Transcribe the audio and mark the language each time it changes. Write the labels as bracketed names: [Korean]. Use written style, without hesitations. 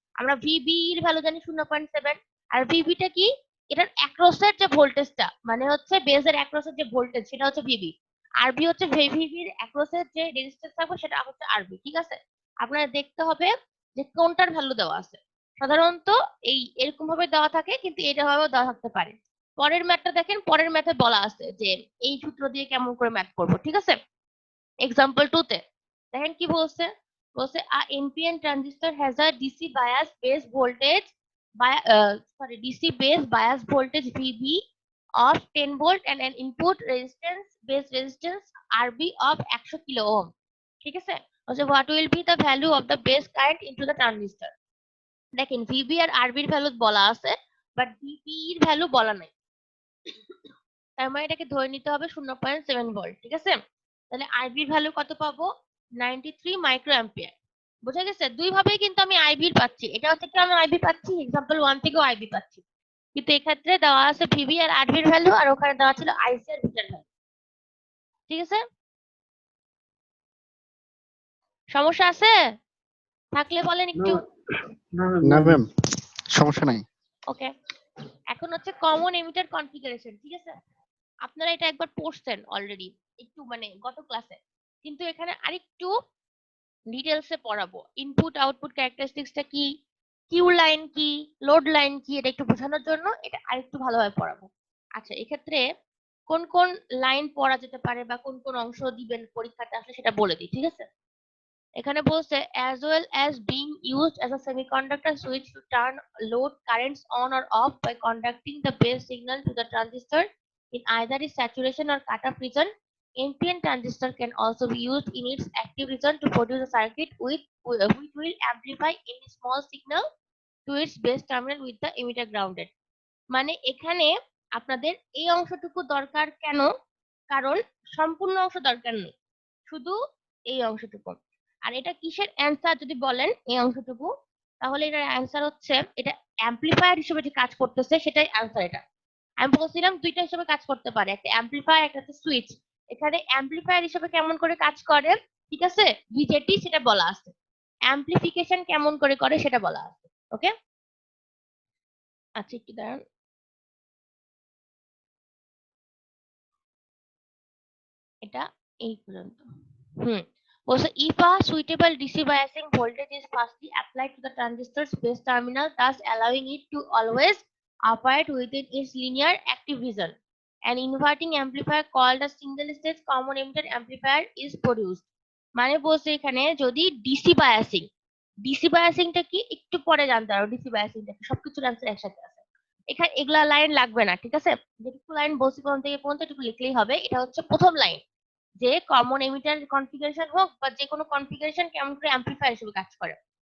[Bangla] আমরা ভিবি এর ভ্যালু জানি 0.7, আর ভিবিটা কি, এটার অ্যাক্রসের যে ভোল্টেজটা, মানে হচ্ছে বেজের অ্যাক্রসের যে ভোল্টেজ সেটা হচ্ছে ভিবি, আরবি হচ্ছে ভিবির অ্যাক্রসের যে রেজিস্ট্যান্স থাকবে সেটা হচ্ছে আরবি, ঠিক আছে? আপনার দেখতে হবে যে কোনটার ভ্যালু দেওয়া আছে। সাধারণত এই এরকম ভাবে দেওয়া থাকে, কিন্তু এটা ভাবেও দেওয়া থাকতে পারে। পরের ম্যাথটা দেখেন, পরের ম্যাথে বলা আছে যে এই সূত্র দিয়ে কেমন করে ম্যাথ করবো, ঠিক আছে? এক্সাম্পল 2 তে দেখেন কি বলছে, বলছে [English] a NPN transistor has a DC bias base voltage by DC base bias voltage VB of 10 volt and an input resistance base resistance RB of 100 kilo ohm, [Bangla] ঠিক আছে? [English] বলছে what will be the value of the base current into the transistor। [Bangla] দেখেন VB আর RB এর value বলা আছে, but VB এর value বলা নাই। তার মানে এটাকে ধরে নিতে হবে 0.7 ভোল্ট, ঠিক আছে? তাহলে আইবির ভ্যালু কত পাবো? 93 মাইক্রো অ্যাম্পিয়ার। বোঝা গেছে? দুই ভাবেই কিন্তু আমি আইবির পাচ্ছি, এটা থেকে আমি আইবি পাচ্ছি, এক্সাম্পল 1 থেকেও আইবি পাচ্ছি, কিন্তু এক্ষেত্রে দেওয়া আছে ভিবি আর আরবির ভ্যালু, আর ওখানে দেওয়া ছিল আইসি আর ভিটার ভ্যালু। ঠিক আছে, সমস্যা আছে? থাকলে বলেন একটু। না ম্যাম, সমস্যা নাই। ওকে, এখন হচ্ছে কমন এমিটার কনফিগারেশন। ঠিক আছে, আপনারা এটা একবার পড়ছেন অলরেডি, একটু মানে গত ক্লাসে, কিন্তু এখানে আরেকটু ডিটেলসে পড়াবো। ইনপুট আউটপুট ক্যারেক্টারিস্টিক্সটা কি, কিউ লাইন কি, লোড লাইন কি, এটা একটু বোঝানোর জন্য এটা আরেকটু ভালোভাবে পড়াবো। আচ্ছা, এক্ষেত্রে কোন কোন লাইন পড়া যেতে পারে বা কোন কোন অংশ দিবেন পরীক্ষাতে আসলে সেটা বলে দিই। ঠিক আছে, এখানে বলছে [English] as well as being used as a semiconductor switch to turn load currents on or off by conducting the base signal to the transistor in either its saturation or cutoff region. NPN transistor can also be used in its active region to produce a circuit which will amplify any small signal to its base terminal with the emitter grounded. [Bangla] মানে এখানে আপনাদের এই অংশটুকু দরকার কেন? কারণ সম্পূর্ণ অংশ দরকার নেই, শুধু এই অংশটুকু। আর এটা কিসের অ্যান্সার যদি বলেন এই অংশটুকু, তাহলে এটার অ্যান্সার হচ্ছে এটা অ্যাম্পলিফায়ার হিসেবে যে কাজ করতেছে সেটাই অ্যান্সার। এটা আমি বলছিলাম দুইটা হিসেবে কাজ করতে পারে, একটা অ্যাম্পলিফায়ার একটা হচ্ছে সুইচ। এখানে অ্যাম্পলিফায়ার হিসেবে কেমন করে কাজ করে, ঠিক আছে, বিজেটি সেটা বলা আছে, অ্যাম্পলিফিকেশন কেমন করে করে সেটা বলা আছে। ওকে, আচ্ছা একটু দাঁড়ান। এটা এই পর্যন্ত। [English] Also, if a suitable DC biasing voltage is firstly applied to the transistor's base terminal, thus allowing it to always operate within its linear active region, an inverting amplifier called a single stage common emitter amplifier is produced. [Bangla] মানে বলছে এখানে যদি DC বায়াসিংটা কি একটু পরে জানতে পারো, DC বায়াসিংটা কি, সবকিছুর অ্যান্সার একসাথে আছে এখানে, এগুলা লাইন লাগবে না। ঠিক আছে, যেটুকু লাইন বলছি কোন থেকে পর্যন্ত এটুকু লিখলেই হবে। এটা হচ্ছে প্রথম লাইন, যে কমন এমিটার কনফিগারেশন হোক বা যে কোনো কনফিগারেশন কেমন করে অ্যাম্পলিফায়ার হিসেবে কাজ করে।